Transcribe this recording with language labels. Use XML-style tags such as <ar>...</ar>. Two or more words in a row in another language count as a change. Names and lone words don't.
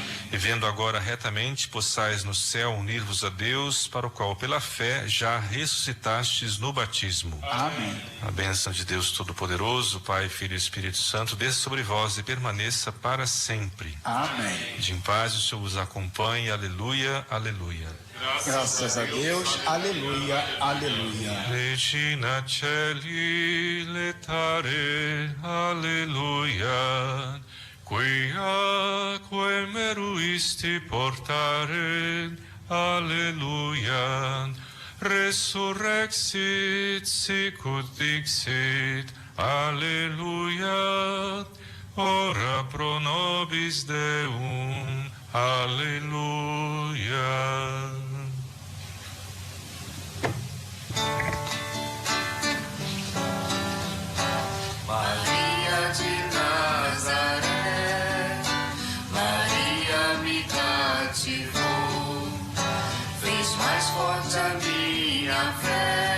<pt>E vendo agora retamente, possais no céu unir-vos a Deus, para o qual pela fé já ressuscitastes no batismo. Amém. A bênção de Deus Todo-Poderoso, Pai, Filho e Espírito Santo, desça sobre vós e permaneça para sempre. Amém. De em paz o Senhor vos acompanhe. Aleluia, aleluia. Graças a Deus. Aleluia, aleluia.</pt> <la>Regina Celi letare, aleluia. Quia meruisti portare, aleluia. Resurrexit sicut dixit, aleluia. Ora pro nobis Deum, aleluia.</la> <pt>Maria de Nazaré, Maria me cativou, fez mais forte a minha fé.</pt>